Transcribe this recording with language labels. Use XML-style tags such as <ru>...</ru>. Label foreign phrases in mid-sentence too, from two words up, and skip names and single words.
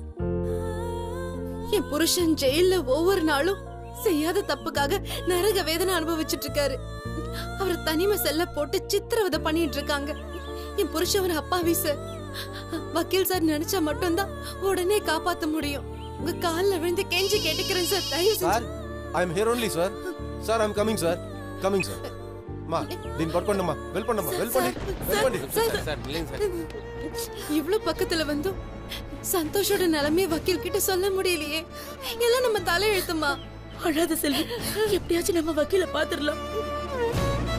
<ta>என் புருஷன் ஜெயில ஒவ்வொரு நாளும் செய்யாத தப்புக்காக நரக வேதனை அனுபவிச்சுட்டு இருக்காரு. அவர் தனிமை செல்ல போட்டு சித்திரவதை பண்ணிட்டு இருக்காங்க. என் புருஷன் ஒரு அப்பாவி சார். வக்கீல் சார் நினைச்சா மட்டும்தான் உடனே காப்பாத்த முடியும். உங்க கால்ல விழுந்து கெஞ்சி கேட்டுக்கிறேன் சார், தயவு</ta> <en>Sir I am here only sir. Sir I am coming sir. Coming sir.</en> <te>మా దీన్ని పట్టుకోండమ్మా. వెళ్ళిపోండమ్మా. వెళ్ళిపోండి.</te> <ta>இவ்ளோ பக்கத்துல வந்தும் சந்தோஷோட நிலைமையை வக்கீல் கிட்ட சொல்ல முடியலையே. எல்லாம் நம்ம தலை எழுத்துமா. அழாத செல்வி, எப்படியாச்சும் நம்ம வக்கீல பாத்துடலாம்.</ta>